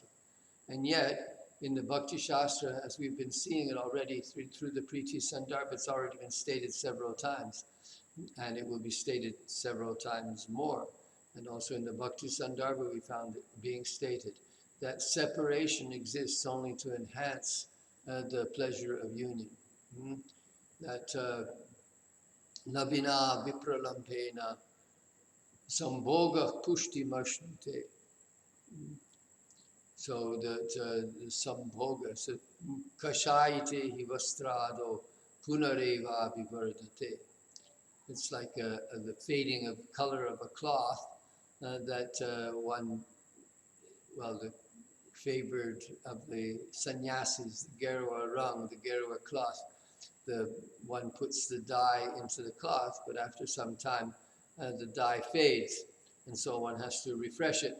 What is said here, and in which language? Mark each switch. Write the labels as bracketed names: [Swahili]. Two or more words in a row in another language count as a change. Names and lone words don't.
[English] And yet, in the Bhakti Shastra, as we've been seeing it already through the Priti Sandarbha, it's already been stated several times, and it will be stated several times more. And also in the Bhakti Sandarbha, we found it being stated that separation exists only to enhance the pleasure of union. [Sanskrit] That न विना विप्रलम्भेन सम्भोग पुष्टि मश्नुते. [English] So the [Sanskrit] sambhoga, सो काषायिते हि वस्त्रादौ पुनरेव विवर्धते. [English] It's like the fading of color of a cloth that the favored of the sannyasis, the [Hindi] गेरुआ रंग, [English] the Gerua cloth, one puts the dye into the cloth, but after some time the dye fades, and so one has to refresh it.